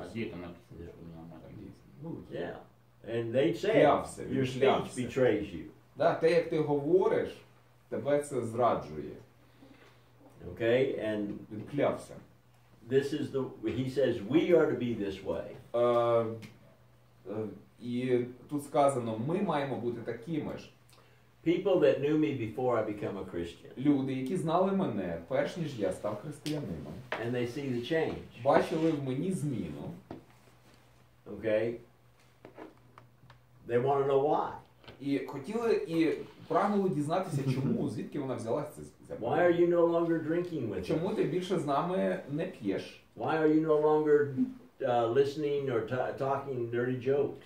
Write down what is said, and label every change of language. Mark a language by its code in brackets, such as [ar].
[ru] А где это написано, что не нормально? [en] Yeah. And they said, [uk] Клявся, [en] your [uk] він [en] speech [uk] клявся. [en] betrays you. [uk] Да, те, як ти говориш, тебе це зраджує. [en] Okay, and [uk] Він клявся. [en] this is the, he says, we are to be this way. [uk] І тут сказано, ми маємо бути такими ж. [en] People that knew me before I become a Christian. [uk] Люди, які знали мене, перш ніж я став християнином, [en] And they see the change. [uk] бачили в мені зміну. [en] Okay? They want to know why. [uk] І хотіли і прагнули дізнатися, чому, звідки вона взялася ця [en] Why are you no longer drinking with us? [uk] Чому ти більше з нами не п'єш? [en] Why are you no longer listening or talking dirty jokes?